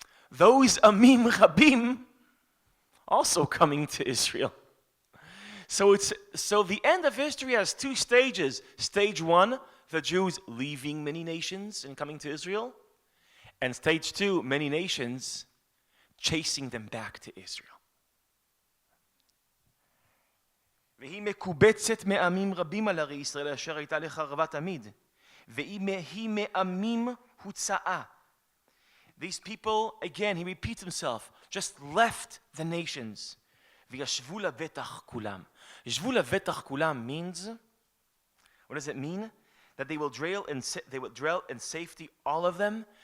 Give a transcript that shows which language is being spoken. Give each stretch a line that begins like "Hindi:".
English: Those Amim Rabim also coming to Israel. So the end of history has two stages. Stage one, the Jews leaving many nations and coming to Israel. And stage two, many nations chasing them back to Israel.
Hebrew: והיא מקובצת מעמים רבים על ערי ישראל אשר הייתה לחרבה תמיד. והיא מעמים הוצאה.
English: These people, again, he repeats himself, just left the nations.
Hebrew: וישבו לבטח כולם. ישבו לבטח כולם
English: means, what does it mean? That they will dwell in safety, all of them.